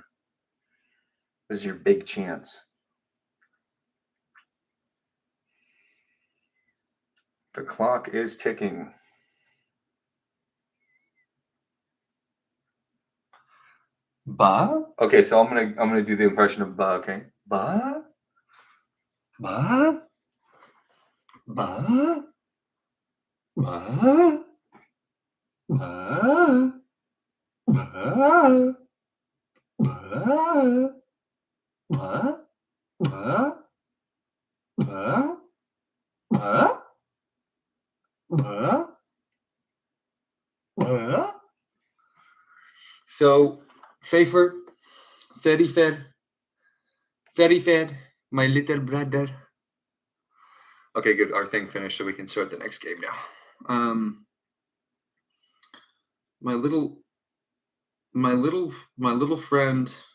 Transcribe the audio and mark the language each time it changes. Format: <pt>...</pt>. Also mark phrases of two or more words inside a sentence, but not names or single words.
<en>This is your big chance. The clock is ticking. Ba? Okay, so I'm gonna do the impression of ba, okay? Ba? Ba? Ba? Ba? Ba? Ba? Ba? Ba? Ba? Ba? Ba? Ba? Ba? So, Fafer, Fetty Fed, my little brother. Okay, good. Our thing finished, so we can start the next game now. My little friend.</en>